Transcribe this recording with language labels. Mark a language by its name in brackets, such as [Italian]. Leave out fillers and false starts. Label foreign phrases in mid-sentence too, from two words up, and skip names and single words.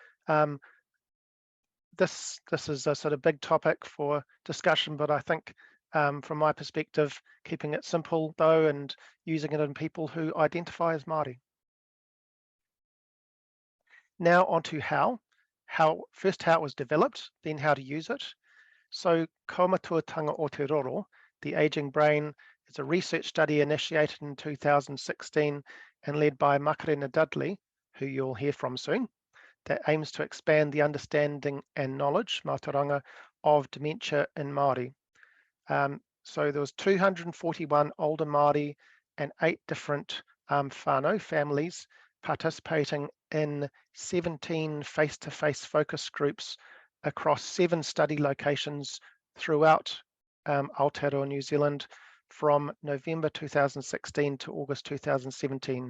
[English] This is a sort of big topic for discussion, but I think from my perspective, keeping it simple though and using it in people who identify as Māori. Now onto how it was developed, then how to use it. So Kauma tuatanga o te roro, the aging brain, is a research study initiated in 2016 and led by Makarena Dudley, who you'll hear from soon, that aims to expand the understanding and knowledge, mātauranga, of dementia in Māori. So there was 241 older Māori and 8 different whānau families participating in 17 face-to-face focus groups across 7 study locations throughout Aotearoa, New Zealand, from November 2016 to August 2017.